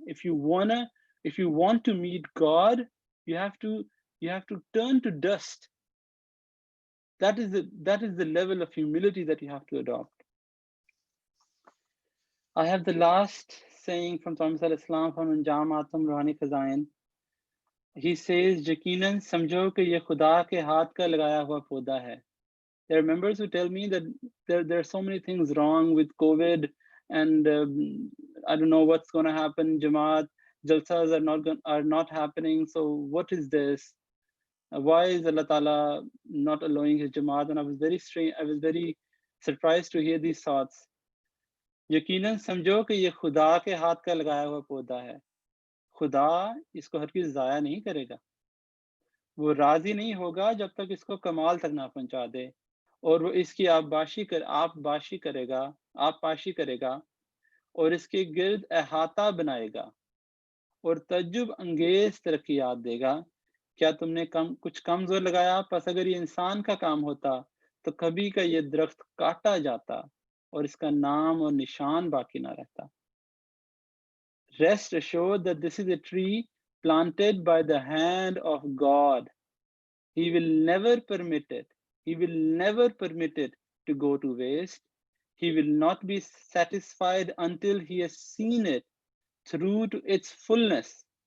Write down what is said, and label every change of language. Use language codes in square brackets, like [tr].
[en] If you want to meet God, you have to turn to dust. That is the level of humility that you have to adopt. I have the last saying from Prophet ﷺ from Anjam Atam Ruhani Khazain. He says, [hi] "Yaqinan samjho कि ये खुदा के हाथ का लगाया हुआ पौधा है." [en] There are members who tell me that there are so many things wrong with COVID, and I don't know what's going to happen. Jamaat jalsas are not happening. So what is this? Why is Allah Ta'ala not allowing his Jamaat? And I was very surprised to hear these thoughts. [hi] यकीनन समझो कि ये खुदा के हाथ का लगाया हुआ पौधा है. खुदा इसको हरगिज़ ज़ाया नहीं करेगा. वो राजी नहीं होगा जब तक इसको कमाल तक ना पहुंचा दे, और वो इसकी आपबाशी करेगा और इसके गिर्द अहाता बनाएगा और तज्जुब अंगेज तरक्कियात देगा. क्या तुमने कुछ कम जोर लगाया? बस अगर ये इंसान का काम होता तो कभी का ये दरख्त काटा जाता और इसका नाम और निशान बाकी ना रहता. [en] Rest assured that this is a tree planted by the hand of God. He will never permit it. He will never permit it to go to waste. He will not be satisfied until he has seen it through to its fullness.